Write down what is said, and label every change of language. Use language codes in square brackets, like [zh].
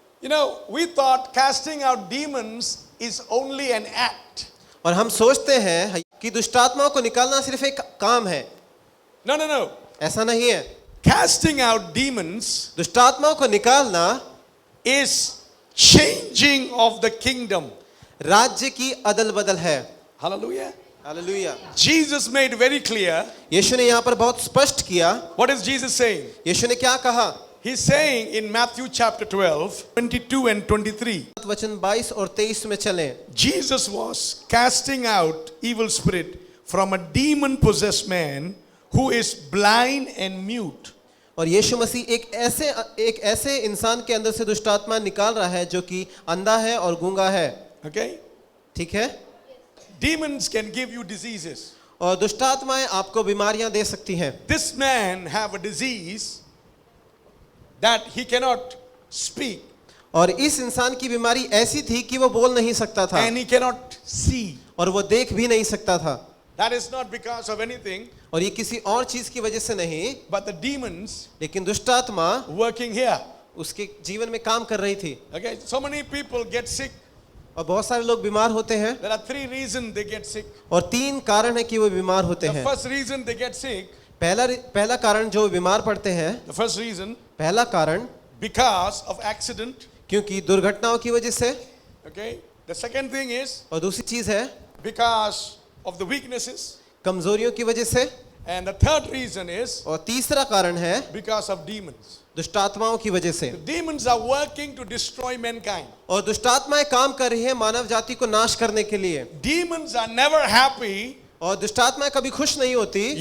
[en] You know, we thought casting out demons is only an act. [hi] और हम सोचते हैं कि दुष्ट आत्माओं को निकालना सिर्फ एक काम है। [en] No, no, no. [hi] ऐसा नहीं है। [en] Casting out demons [hi] दुष्ट आत्माओं को निकालना [en] is changing of the kingdom. [hi] राज्य की अदल बदल है। [en] Hallelujah. [hi] Hallelujah. [en] Jesus made very clear. [hi] यीशु ने यहाँ पर बहुत स्पष्ट किया। [en] What is Jesus saying? [hi] यीशु ने क्या कहा? [en] He's saying in Matthew chapter 12, 22 and 23. [hi] वचन 22 और 23 में चलें। [en] Jesus was casting out evil spirit from a demon possessed man who is blind and mute. [hi] और यीशु मसीह एक ऐसे इंसान के अंदर से दुष्ट आत्मा निकाल रहा है जो कि अंधा है और गूंगा है। [en] Okay? [hi] ठीक है? [en] Demons can give you diseases. [hi] और दुष्ट आत्माएं आपको बीमारियां दे सकती हैं। [en] This man have a disease that he cannot speak [hi] और इस इंसान की बीमारी ऐसी थी कि वो बोल नहीं सकता था [en] and he cannot see. [hi] और वो देख भी नहीं सकता था। [en] That is not because of anything, [hi] और ये किसी और चीज की वजह से नहीं, [en] but the demons [hi] लेकिन दुष्ट आत्मा [en] working here. [hi] उसके जीवन में काम कर रही थी। [en] Okay, so many people get sick. [hi] और बहुत सारे लोग बीमार होते हैं। [en] There are 3 reasons they get sick. [hi] और 3 कारण है कि वो बीमार होते [en] The [hi] हैं। [en] first reason they get sick, [hi] पहला कारण जो बीमार पड़ते हैं, [en] the first reason, [hi] पहला कारण [en] because of accident. [hi] क्योंकि दुर्घटनाओं की वजह से। [en] Okay, the second thing is [hi] और दूसरी चीज है [en] because of the weaknesses, [hi] कमजोरियों की वजह से। [en] and the third reason is [hi] और तीसरा कारण है [en] because of demons. [hi] दुष्ट आत्माओं की वजह से। [en] The demons are working to destroy mankind. [hi] और दुष्ट आत्माएं काम कर रही है मानव जाति को नाश करने के लिए। [en] Demons are never happy [hi] और दुष्ट आत्माएं कभी खुश नहीं होती